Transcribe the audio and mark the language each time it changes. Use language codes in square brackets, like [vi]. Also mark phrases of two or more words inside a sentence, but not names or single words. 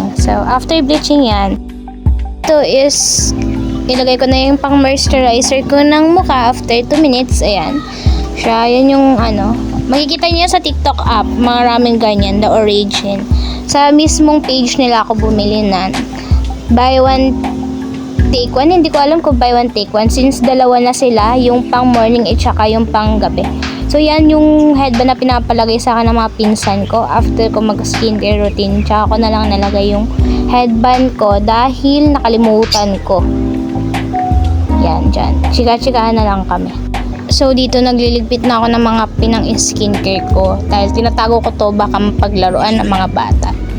[tl] So, [en] after bleaching [tl] yan, ito is, ilagay ko na yung pang moisturizer ko ng mukha [en] after 2 minutes. [tl] Ayan. Siya, yan yung makikita niyo sa TikTok app, maraming ganyan, The Origin. Sa mismong page nila ako bumili na [en] buy one, take one. [tl] Hindi ko alam kung [en] buy one, take one. [tl] Since dalawa na sila, yung pang morning at saka yung pang gabi. So yan yung headband na pinapalagay sa akin ng mga pinsan ko after ko mag [en] skincare routine. [tl] Tsaka ko na lang nalagay yung headband ko dahil nakalimutan ko. Yan, dyan. Chika-chikahan na lang kami. So dito nagliligpit na ako ng mga pinang skincare ko dahil tinatago ko to baka mapaglaruan ng mga bata.